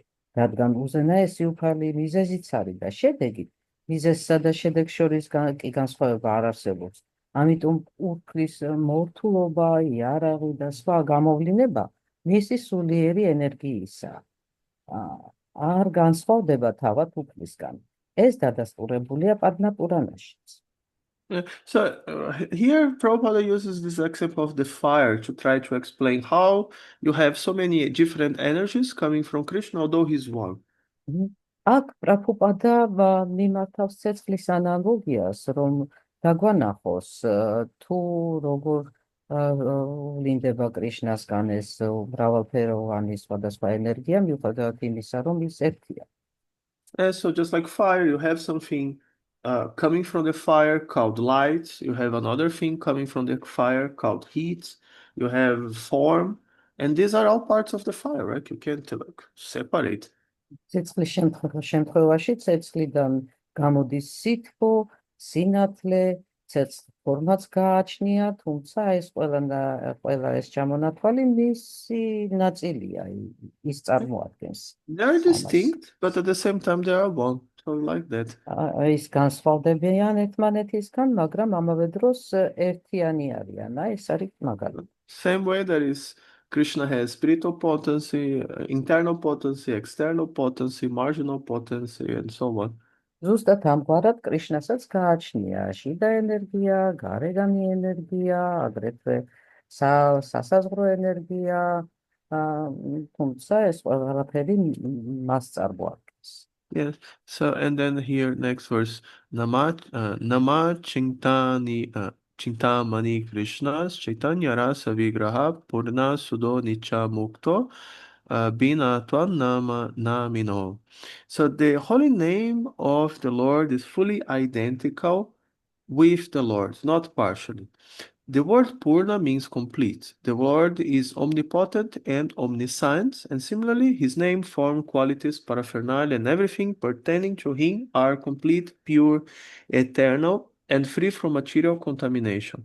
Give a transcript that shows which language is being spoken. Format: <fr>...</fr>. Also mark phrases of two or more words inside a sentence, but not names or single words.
<ka>რადგან უზენაესი უფალი მიზეზიც არის და შედეგი, მიზეზსა და შედეგს შორის კი განსხვავება არ არსებობს. ამიტომ უფლის მორთულობა, იარაღი და სხვა გამოვლინება მისი სულიერი ენერგიისაა. არ განსხვავდება თავად უფლისგან. ეს დადასტურებულია პადმა პურანაშიც.</ka> <en>Here Prabhupada uses this example of the fire to try to explain how you have so many different energies coming from Krishna, although he's one.</en> <ka>აქ პრაბჰუპადა მიმართავს ცეცხლის ანალოგიას, რომ დაგვანახოს თუ როგორ ვლინდება კრიშნასგან ეს მრავალფეროვანი სხვადასხვა ენერგია, მიუხედავად იმისა, რომ ის ერთია.</ka> <en>So just like fire, you have something coming from the fire called light, you have another thing coming from the fire called heat, you have form, and these are all parts of the fire, right? You can't like separate.</en> <ka>ცეცხლის შემთხვევაში ცეცხლიდან გამოდის სითბო, სინათლე, ცეცხლის ფორმაც გააჩნია, თუმცა ეს ყველა ეს ჩამონათვალი მისი ნაწილია, ის წარმოადგენს.</ka> <en>They're distinct, but at the same time they are one. So like that.</en> <ka>ის განსხვავდებიან ერთმანეთისგან, მაგრამ ამავე დროს ერთიანი არიან. ეს არის მაგალითი.</ka> <en>Same way there is Krishna has spiritual potency, internal potency, external potency, marginal potency, and so on.</en> <ka>ზუსტად ამგვარად კრიშნასაც გააჩნია შიდა ენერგია, გარეგანი ენერგია, აგრეთვე სასაზღვრო энергия, თუმცა ეს ყველაფერი მას წარმოადგენს.</ka> <en>Yes. So and then here next verse,</en> <sa>नाम चिन्तामणि कृष्णश् चैतन्य रस विग्रह पूर्ण शुद्धो नित्य मुक्तो अभिन्नत्वान् नाम नामिनो.</sa> <en>So the holy name of the Lord is fully identical with the Lord, not partially. The word Purna means complete. The Lord is omnipotent and omniscient, and similarly, his name, form, qualities, paraphernalia, and everything pertaining to him are complete, pure, eternal, and free from material contamination.</en>